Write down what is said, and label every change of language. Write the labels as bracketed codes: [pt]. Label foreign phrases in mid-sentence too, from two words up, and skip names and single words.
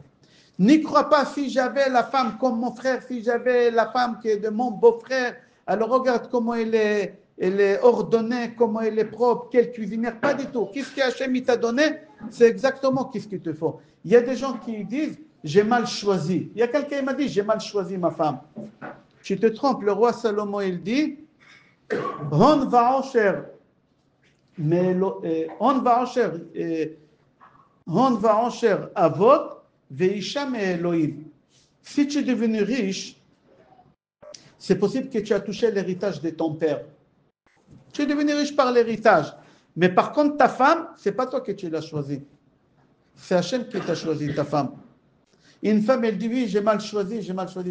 [fr] N'y crois pas, si j'avais la femme comme mon frère, si j'avais la femme qui est de mon beau-frère, alors regarde comment elle est ordonnée, comment elle est propre, quelle cuisinière, pas du tout. Qu'est-ce qu'Hachem il t'a donné? C'est exactement qu'est-ce qu'il te faut. Il y a des gens qui disent, j'ai mal choisi. Il y a quelqu'un qui m'a dit, j'ai mal choisi ma femme. Tu te trompes, le roi Salomon, il dit, [he] הון ועושר, הון ועושר אבות, ואשה מאלוהים. [fr] Si tu es devenu riche, c'est possible que tu as touché l'héritage de ton père. Tu es devenu riche par l'héritage. Mais par contre, ta femme, c'est pas toi que tu l'as choisie. C'est Hachem qui t'a choisi ta femme. Une femme, elle dit, oui, j'ai mal choisi, j'ai mal choisi.